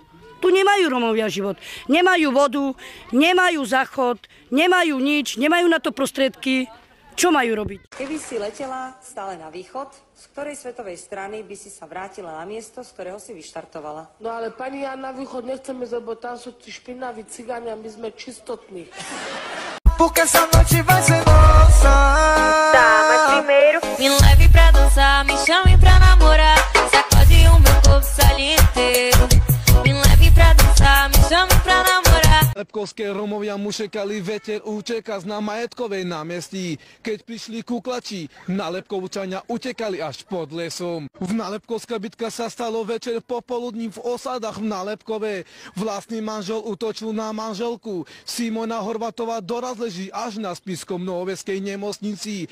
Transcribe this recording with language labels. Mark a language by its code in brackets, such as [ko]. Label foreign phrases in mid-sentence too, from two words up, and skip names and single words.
[sk] Tu nemajú Romovia život. Nemajú vodu, nemajú záchod, nemajú nič, nemajú na to prostriedky. Čo majú robiť? Keby si letela stále na východ, z ktorej svetovej strany by si sa vrátila na miesto, z ktorého si vyštartovala? No ale pani, ja na východ nechcem ísť, lebo tam sú tí špinaví cigáni a my sme čistotní. [pt] Porque essa noite vai ser nossa. Tá, mas primeiro me leve pra dançar, me chame pra namorar, sacode o meu corpo saliente. Me leve pra dançar, me chame pra namorar. [sk] Lepkovské Romovia mu šekali veter úteka na Majetkovej námestí. Keď prišli kuklači, Nálepkovčania utekali až pod lesom. V Nálepkovská bitka sa stalo večer popoludní v osadách v Nálepkove. Vlastný manžel útočil na manželku. Simona Horvatová doraz leží až na Spiskom Novoveskej nemocnici.